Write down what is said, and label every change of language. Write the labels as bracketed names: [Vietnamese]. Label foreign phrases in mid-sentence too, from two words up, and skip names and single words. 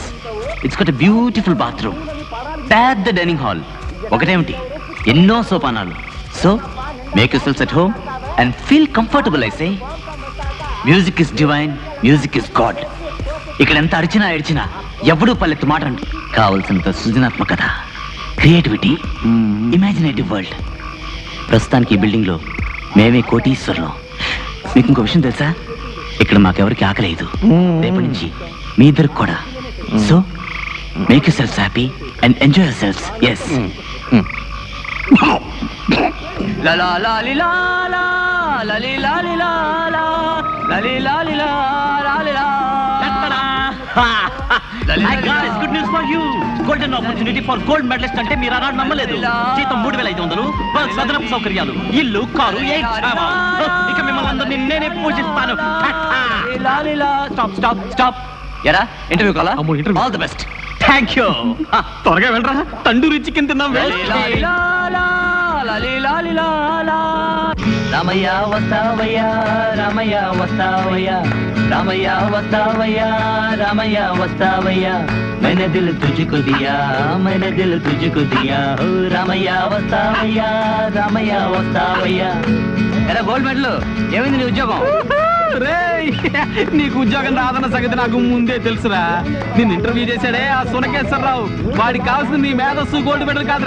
[English] it's got a beautiful bathroom, [Telugu] పెద్ద [English] dining hall, [Telugu] ఒకటేమిటి ఎన్నో సోపానాలు. [English] so make yourselves at home and feel comfortable. I say music is divine, music is God. [Telugu] ఇక్కడ ఎంత అరిచినా ఏడ్చినా ఎవడూ పల్లెత్తు మాట అండి. కావలసినంత సృజనాత్మకత, [English] creativity, imaginative world. [Telugu] ప్రస్తుతానికి ఈ బిల్డింగ్లో మేమే కోటీశ్వర్లం. మీకు ఇంకో విషయం తెలుసా? ఇక్కడ మాకెవరికి ఆకలేదు. రేపటి నుంచి మీ ఇద్దరికి కూడా. [English] so make yourselves happy and enjoy yourselves. ఎస్. Hi guys, good news for you. Golden opportunity for gold medalist [Telugu] అంటే మీరు అన్నాడు నమ్మలేదు. జీతం 3500, సదనపు సౌకర్యాలు, ఇల్లు, కారు, ఇక మిమ్మల్ని అందరినీ నేనే పూజిస్తాను. స్టాప్. ఎరా ఇంటర్వ్యూ కాలా? [English] All the best. Thank you. [Telugu] త్వరగా వెళ్ళరా, తండూరి చికెన్ తిన్నాం. రామయ్య వస్తావయ్యా, రామయ్య వస్తావయ్యా, రామయ్య వస్తావయ్యా, రామయ్య వస్తావయ్యా, [Hindi] मैंने दिल तुझको दिया, मैंने दिल तुझको दिया, [Telugu] రామయ్య వస్తావయ్యా, రామయ్య వస్తావయ్యా. ఎలా [English] gold medal? [Telugu] ఏమైంది నీ ఉద్యోగం? నీకు ఉద్యోగం రాదన్న సంగతి నాకు ముందే తెలుసురా. నిన్ను ఇంటర్వ్యూ చేశాడే ఆ సునకేశ్వరరావు, వాడికి కావాల్సింది నీ మేధస్సు [English] gold medal [Telugu] కాదురా.